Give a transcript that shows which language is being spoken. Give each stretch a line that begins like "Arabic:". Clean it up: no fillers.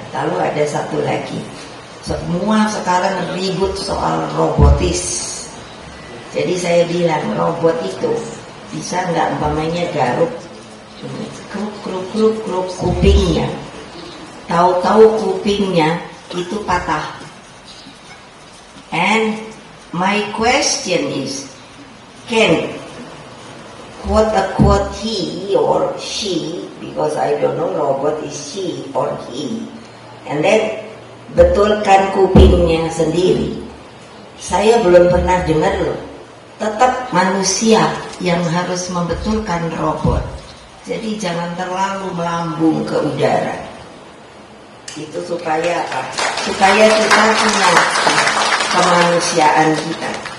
Indonesian: Lalu ada satu lagi, semua sekarang ribut soal robotis. Jadi saya bilang robot itu bisa nggak umpamanya garuk kruk kupingnya, tahu-tahu kupingnya itu patah.
English: And my question is, can quote he or she, because I don't know robot is she or he,
Indonesian: and then betulkan kupingnya sendiri. Saya belum pernah dengar loh. Tetap manusia yang harus membetulkan robot. Jadi jangan terlalu melambung ke udara. Itu supaya apa? Supaya kita punya kemanusiaan kita.